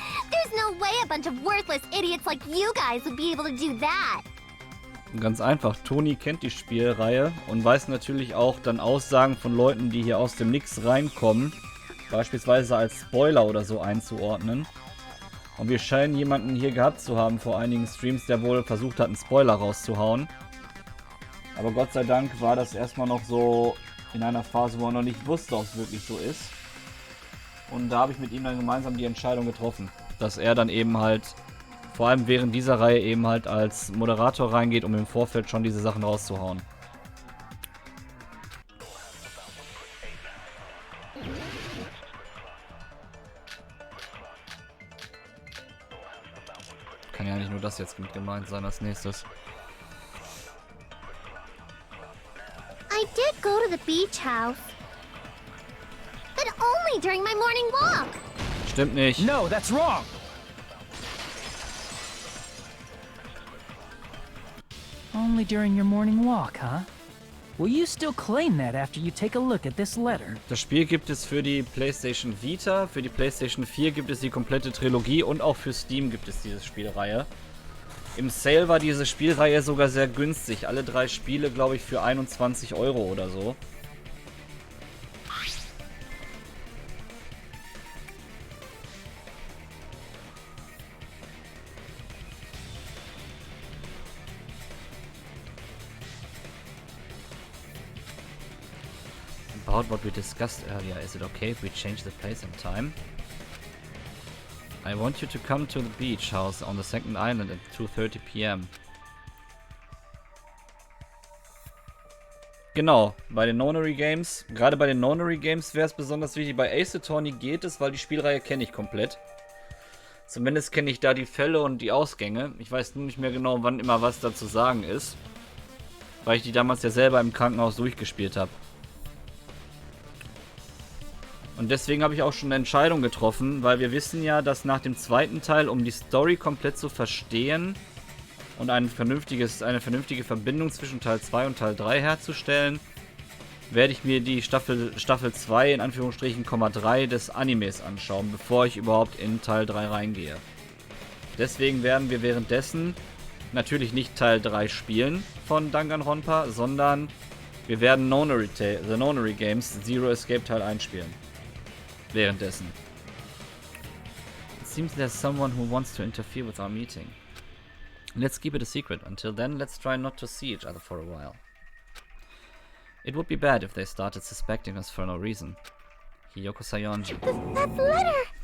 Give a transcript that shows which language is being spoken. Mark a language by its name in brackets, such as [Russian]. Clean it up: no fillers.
[English] There's no way a bunch of worthless idiots like you guys would be able to do that. [German] Ganz einfach, Toni kennt die Spielreihe und weiß natürlich auch dann Aussagen von Leuten, die hier aus dem Nix reinkommen, beispielsweise als Spoiler oder so einzuordnen. Und wir scheinen jemanden hier gehabt zu haben vor einigen Streams, der wohl versucht hat, einen Spoiler rauszuhauen. Aber Gott sei Dank war das erstmal noch so in einer Phase, wo er noch nicht wusste, ob es wirklich so ist. Und da habe ich mit ihm dann gemeinsam die Entscheidung getroffen, dass er dann eben halt, vor allem während dieser Reihe eben halt als Moderator reingeht, um im Vorfeld schon diese Sachen rauszuhauen. Kann kann ja nicht nur das jetzt mit gemeint sein als nächstes. [English] I did go to the beach house. But only during my morning walk. [German] Stimmt nicht. [English] No, that's wrong! Only during your morning walk, huh? Will you still claim that after you take a look at this letter? [German] Das Spiel gibt es für die PlayStation Vita, für die PlayStation 4 gibt es die komplette Trilogie und auch für Steam gibt es diese Spielreihe. Im Sale war diese Spielreihe sogar sehr günstig. Alle 3 Spiele, glaube ich, für 21 € oder so. [English] About what we discussed earlier, is it okay if we change the place and time? I want you to come to the beach house on the second island at 2:30 p.m. [German] Genau, bei den Nonary Games, gerade bei den Nonary Games wäre es besonders wichtig. Bei Ace Attorney geht es, weil die Spielreihe kenne ich komplett. Zumindest kenne ich da die Fälle und die Ausgänge. Ich weiß nur nicht mehr genau, wann immer was da zu sagen ist. Weil ich die damals ja selber im Krankenhaus durchgespielt habe. Und deswegen habe ich auch schon eine Entscheidung getroffen, weil wir wissen ja, dass nach dem zweiten Teil, um die Story komplett zu verstehen und eine vernünftige Verbindung zwischen Teil 2 und Teil 3 herzustellen, werde ich mir die Staffel 2 in Anführungsstrichen, 3 des Animes anschauen, bevor ich überhaupt in Teil 3 reingehe. Deswegen werden wir währenddessen natürlich nicht Teil 3 spielen von Danganronpa, sondern wir werden The Nonary Games Zero Escape Teil 1 spielen. Währenddessen. [English] It seems there's someone who wants to interfere with our meeting. Let's keep it a secret. Until then, let's try not to see each other for a while. It would be bad if they started suspecting us for no reason. Hiyoko Sayonji. That letter!